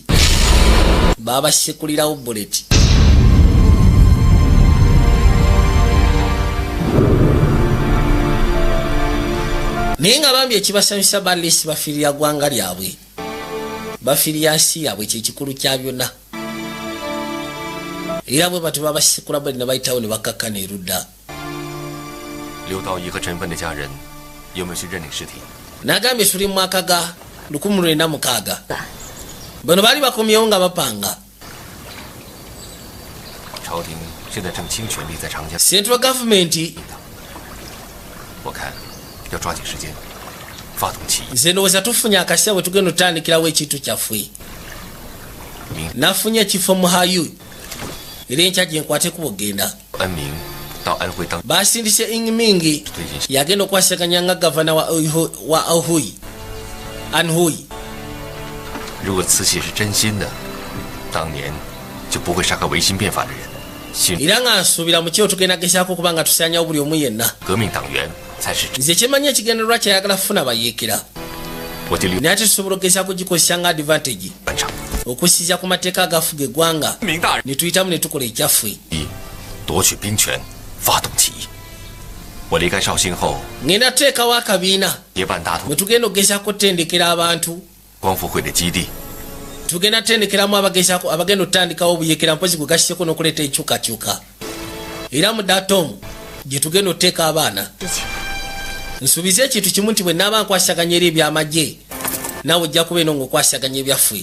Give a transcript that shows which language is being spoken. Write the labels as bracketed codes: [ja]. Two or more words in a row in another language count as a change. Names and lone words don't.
[lg] Baabasekulirawo buleti. Naye nga bambi ekibasanyusa balesi bafiirira ggwanga lyabwe. Bafiirira nsi yaabwe kyekikulu kya byonna. Era bwe batyo babasekula bwe ne bayitawo ne bakakkana erudda. [zh] 刘道义和陈芬的家人有没有去认领尸体？ [lg] Nagambye tuli mu mwaka ga 1906. Bano baali bakomyewo nga bapanga. [zh] 朝廷现在正倾全力在长江。 [en] Central Government [zh] 我看要抓紧时间发动起义。 [lg] nze ndowooza tufunye akaseera bwe tugenda otandikirawo ekintu kyaffe. Nafunye ekifo mu Hayu. Era enkya gye nkwate kubogenda. [zh] 安明到安徽当。 [lg] Basindise Ingmingi yagenda okwasaganya nga gavana wa Anhui. [zh] 如果慈禧是真心的，当年就不会杀个维新变法的人。 [lg] Era nga nsuubira mu kyo tugenda gezaako okuba nga tusaanyawo buli omu yenna. [zh] 革命党员才是。 [lg] Nze kyemanya ekigendererwa kyayagala kufuna bayeekera. Naye ate tusobola okugezaako gikozesa nga advantage. Okusiiza ku mateeka agafuga eggwanga. Ne tuyitamu ne tukola ekyaffe. [zh] 夺取兵权，发动起义。我离开绍兴后， [lg] ngenda tuteekawo akabiina [zh] 结伴大同 [lg] bwe tugenda okugezaako okutendekera abantu. [zh] 光复会的基地。 [lg] Tugenda tendekeramu abagezaako abagenda otandikawo obuyeekera mpozi gwe gasseeko n'okuleeta enkyukakyuka. Era mu Datom gye tugenda oteeka abaana. Nsuubiza ekintu kimu nti bwe naaba nkwasaganya eri ebyamagye naawe ojja kuba eno ng'okwasaganya ebyaffe.